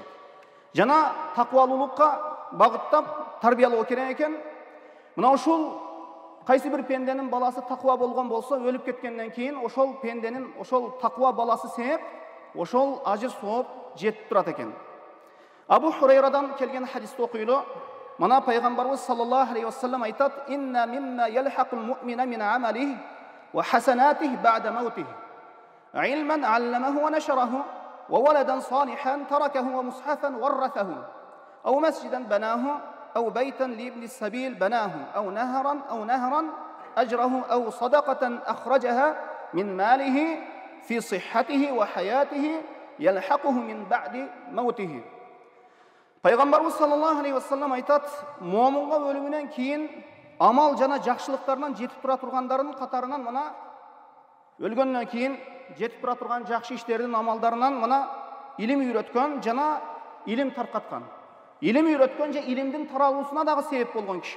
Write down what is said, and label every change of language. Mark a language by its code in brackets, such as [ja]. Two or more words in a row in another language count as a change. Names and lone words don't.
[ky] Жана таквалуулукка багыттап тарбиялоо керек экен. Мына ушул кайсы бир пенденин баласы таква болгон болсо, өлүп кеткенден кийин ошол пенденин ошол таква баласы себеп ошол ажыр сооп жетип турат экен. Абу Хурайрадан келген хадисти окуйлу. Мана пайгамбарыбыз [ar] صلى الله عليه وسلم айтат: "إن مما يلحق المؤمن من عمله و حسناته بعد موته. علما علمه و نشره و ولدا صالحا تركه و مصحفا ورثه. أو مسجدا بناه أو بيتا ل ابن السبيل بناه أو نهرا أجراه أو صدقة أخرجها من ماله في صحته و حياته يلحقه من بعد موته." [ky] Пайгамбарыбыз [ar] صلى الله عليه وسلم [ky] айтат, момунга өлүмүнөн кийин амал жана жакшылыктарынан жетип тура тургандардын катарынан мына өлгөндөн кийин жетип тура турган жакшы иштердин амалдарынан мына илим үйрөткөн жана илим таркаткан. Илим үйрөткөн же илимдин таралуусуна дагы себеп болгон киши.